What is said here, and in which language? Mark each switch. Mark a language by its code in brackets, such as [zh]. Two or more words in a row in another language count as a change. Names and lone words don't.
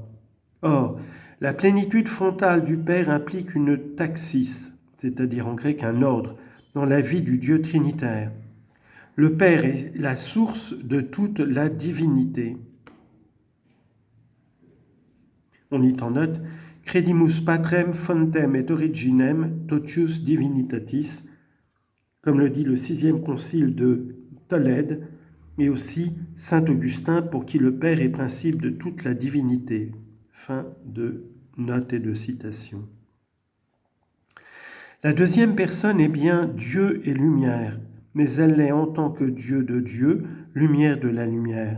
[fr] Or, la plénitude fontale du Père implique une taxis, c'est-à-dire en grec un ordre, dans la vie du Dieu trinitaire. Le Père est la source de toute la divinité. On y en note, [la] credimus patrem fontem et originem totius divinitatis, [fr] comme le dit le 6e concile de Tolède, et aussi saint Augustin, pour qui le Père est principe de toute la divinité. Fin de note et de citation. La deuxième personne est bien Dieu et lumière, mais elle l'est en tant que Dieu de Dieu, lumière de la lumière.